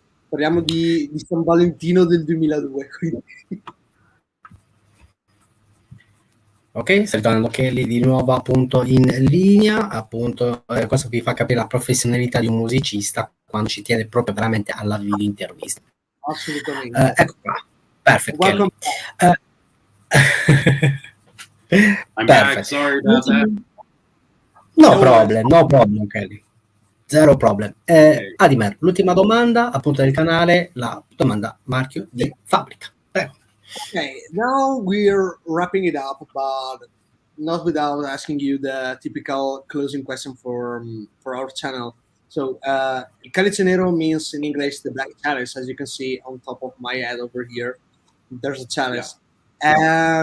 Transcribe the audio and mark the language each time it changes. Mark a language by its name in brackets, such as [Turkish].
[Italian] Parliamo di San Valentino del 2002. Quindi. Ok, sta ritornando Kelly di nuovo appunto in linea, appunto questo vi fa capire la professionalità di un musicista quando ci tiene proprio veramente alla video intervista. Assolutamente. Ecco qua, perfetto Kelly. [English] I'm back, sorry about that. No problem Kelly. Zero problem. [Italian] Adimer, l'ultima domanda appunto del canale, la domanda marchio di fabbrica. Prego. [English] Okay, now we're wrapping it up, but not without asking you the typical closing question for our channel. So, Calice Nero means in English the black chalice, as you can see on top of my head over here. There's a chalice. Yeah.